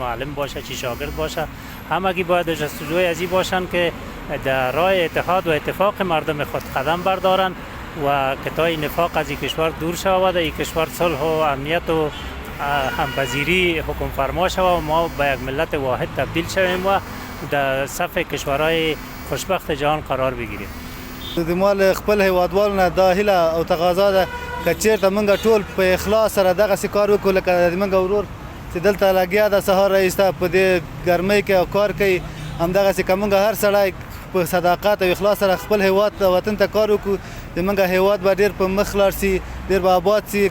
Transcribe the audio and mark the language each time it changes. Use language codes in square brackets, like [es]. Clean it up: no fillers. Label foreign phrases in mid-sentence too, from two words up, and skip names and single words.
[fa] معلم باشه، چی شاگرد باشه، همگی باید در جستجوی از این باشند که در راه اتحاد و اتفاق مردم خود قدم بردارند و که تا این نفاق از این کشور دور شود، این کشور صلح و امنیت و همپذیری حکم فرما شود و ما به یک ملت واحد تبدیل شویم و در صف کشورهای خوشبخت جهان قرار بگیریم. [ps] د مال خپل هیوادوالو دا هیله او تقاضا ده که چیرته موږ ټول په اخلاص سره دغسې کار وکړو لکه موږ ورور چې دلته لګیا ده سهار راایسته په دې ګرمۍ کې او کار کوي، همدغسې که موږ هر سړی په صداقت او اخلاص سره خپل هیواد ته وطن ته کار وکړو، زموږ هیواد به ډېر په مخ لاړ سي، ډېر به آباد سي.